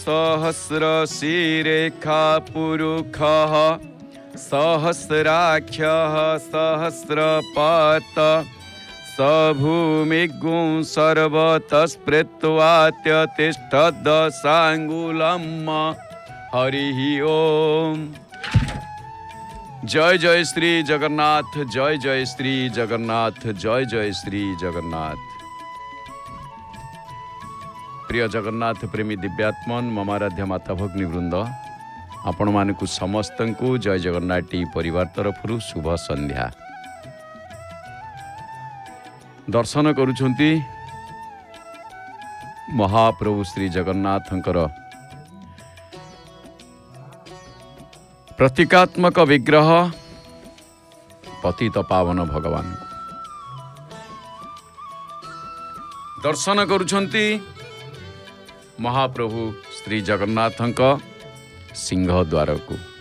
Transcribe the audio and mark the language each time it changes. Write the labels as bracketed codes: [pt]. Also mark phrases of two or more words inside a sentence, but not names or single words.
[sa] सहस्रशिरेखा पुरुषः सहस्राख्यः सहस्रपात स भूमिगुं सर्वतस्पृत्वात्यतिष्ठदशाङ्गुलं हरिः ओम। [or] ଜୟ ଜୟ ଶ୍ରୀ ଜଗନ୍ନାଥ, ଜୟ ଜୟ ଶ୍ରୀ ଜଗନ୍ନାଥ, ଜୟ ଜୟ ଶ୍ରୀ ଜଗନ୍ନାଥ। ପ୍ରିୟ ଜଗନ୍ନାଥ ପ୍ରେମୀ ଦିବ୍ୟାତ୍ମନ ମମାରାଧ୍ୟ ମାତା ଭଗିନୀ ବୃନ୍ଦ, ଆପଣ ମାନଙ୍କୁ ସମସ୍ତଙ୍କୁ ଜୟ ଜଗନ୍ନାଥ ଟିଭି ପରିବାର ତରଫରୁ ଶୁଭ ସନ୍ଧ୍ୟା। ଦର୍ଶନ କରୁଛନ୍ତି ମହାପ୍ରଭୁ ଶ୍ରୀ ଜଗନ୍ନାଥଙ୍କର ପ୍ରତୀକାତ୍ମକ ବିଗ୍ରହ ପତିତ ପାବନ ଭଗବାନ ଦର୍ଶନ କରୁଛନ୍ତି ମହାପ୍ରଭୁ ଶ୍ରୀ ଜଗନ୍ନାଥଙ୍କ ସିଂହଦ୍ୱାର କୁ।